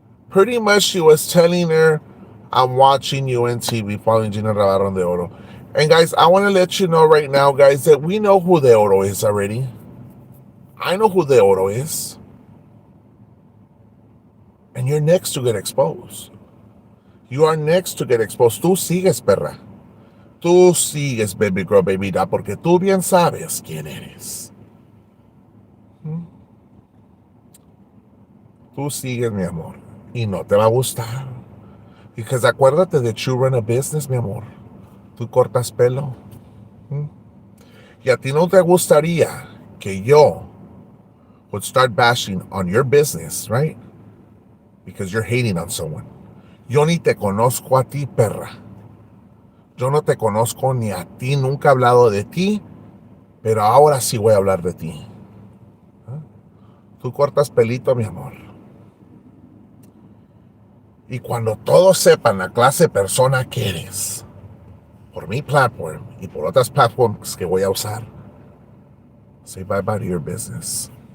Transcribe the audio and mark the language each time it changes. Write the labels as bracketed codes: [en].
[en] Pretty much she was telling her, I'm watching you on TV, following Gina Rabarron de Oro. And guys, I want to let you know right now, guys, that we know who de Oro is already. I know who de Oro is. And you're next to get exposed. You are next to get exposed. [es] Tú sigues, perra. Tú sigues, baby girl, baby da, porque tú bien sabes quién eres. Tú sigues, mi amor. Y no te va a gustar. [en] Because [es] acuérdate [en] that you run a business, [es] mi amor. Tú cortas pelo. Y a ti no te gustaría que yo, [en] would start bashing on your business, right? Because you're hating on someone. [es] Yo ni te conozco a ti, perra. Yo no te conozco ni a ti, nunca he hablado de ti, pero ahora sí voy a hablar de ti. Tú cortas pelito, mi amor. Y cuando todos sepan la clase de persona que eres, por mi platform y por otras platforms que voy a usar, [en] say bye bye to your business.